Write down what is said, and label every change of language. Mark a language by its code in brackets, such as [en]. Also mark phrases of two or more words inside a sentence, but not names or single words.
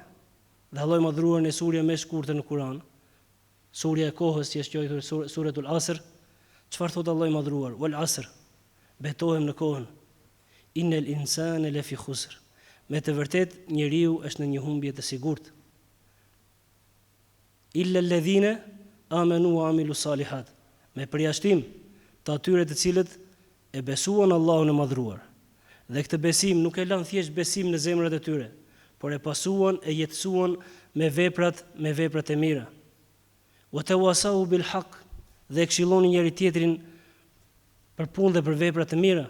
[sq] Dhe Allahu i madhruar në surja më e shkurtër në Kur'an, surja e kohës që është quajtur Suratul Asr, çfarë thot Allahu i madhruar? [ar] والعصر, [sq] betohem në kohën. [ar] إن الإنسان لفي خسر. [sq] Me të vërtet njeriu është në një humbje të sigurt. [ar] إلا الذين آمنوا وعملوا الصالحات. [sq] Me përjashtim të atyre të cilët e besuan Allahun e madhruar. Dhe këtë besim nuk e lanë thjesht besim në zemrat e tyre, por e pasuan e jetësuan me veprat e mira. [ar] وتواصوا بالحق, [sq] dhe këshillonin njëri tjetrin për punë dhe për vepra të mira.